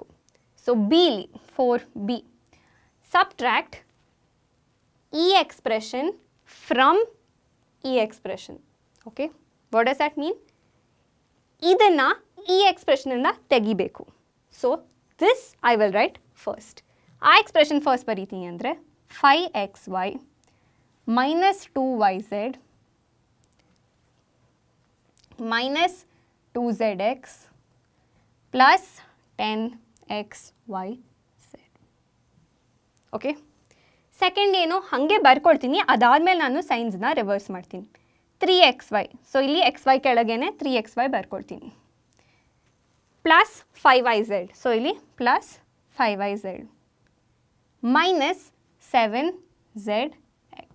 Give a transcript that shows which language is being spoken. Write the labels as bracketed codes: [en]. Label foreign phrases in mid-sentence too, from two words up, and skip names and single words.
[en] so bili 4b subtract ಈ expression from ಈ expression. okay, what does that mean? [kn] ಇದನ್ನು ಈ ಎಕ್ಸ್ಪ್ರೆಷನಿಂದ ತೆಗಿಬೇಕು. [en] so this I will write first. [kn] ಆ ಎಕ್ಸ್ಪ್ರೆಷನ್ ಫಸ್ಟ್ ಬರೀತೀನಿ ಅಂದರೆ [en] 5xy minus 2yz minus 2zx plus 10xyz. [kn] ಓಕೆ, ಸೆಕೆಂಡ್ ಏನು ಹಾಗೆ ಬರ್ಕೊಳ್ತೀನಿ. ಅದಾದಮೇಲೆ ನಾನು [en] signsನ reverse [kn] ಮಾಡ್ತೀನಿ. 3xy. ಸೊ ಇಲ್ಲಿ xy ಕೆಳಗೇನೆ 3xy ಬರ್ಕೊಳ್ತೀನಿ. ಪ್ಲಸ್ 5yz. [en] so ಇಲ್ಲಿ plus 5yz minus 7zx.